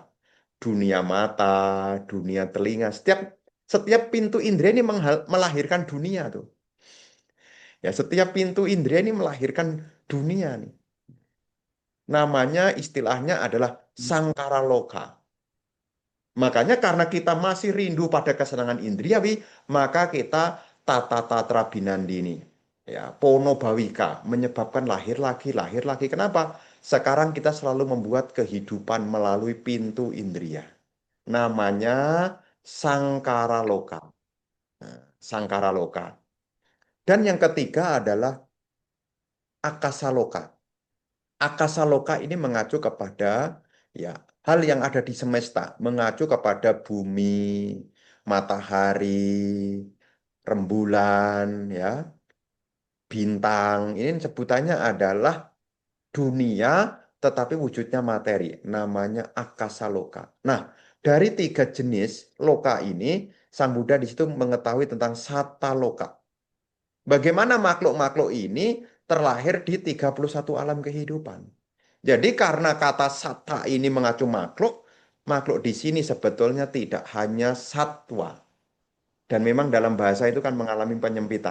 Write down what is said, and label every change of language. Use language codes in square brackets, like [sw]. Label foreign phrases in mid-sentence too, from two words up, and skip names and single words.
[id] Dunia mata, dunia telinga, setiap pintu indera ini melahirkan dunia tuh. Ya, setiap pintu indera ini melahirkan dunia nih. Namanya istilahnya adalah [pi] sangkara loka. [id] Makanya karena kita masih rindu pada kesenangan indriawi, maka kita [pi] tata tatra binandini. [id] Ya, [pi] pono bawika [id] menyebabkan lahir lagi, lahir lagi. Kenapa? Sekarang kita selalu membuat kehidupan melalui pintu indria. [pi] Namanya sangkara loka. Nah, sangkara loka. [id] Dan yang ketiga adalah [pi] akasa loka. Akasa loka [id] ini mengacu kepada ya hal yang ada di semesta, mengacu kepada bumi, matahari, rembulan, ya, bintang. Ini sebutannya adalah dunia, tetapi wujudnya materi. [pi] Namanya akasa loka. [id] Nah, dari 3 jenis loka ini, Sang Buddha di situ mengetahui tentang [pi] sata loka. [id] Bagaimana makhluk-makhluk ini terlahir di 31 alam kehidupan. Jadi karena kata sata ini mengacu makhluk, makhluk di sini sebetulnya tidak hanya satwa. Dan memang dalam bahasa itu kan mengalami penyempitan.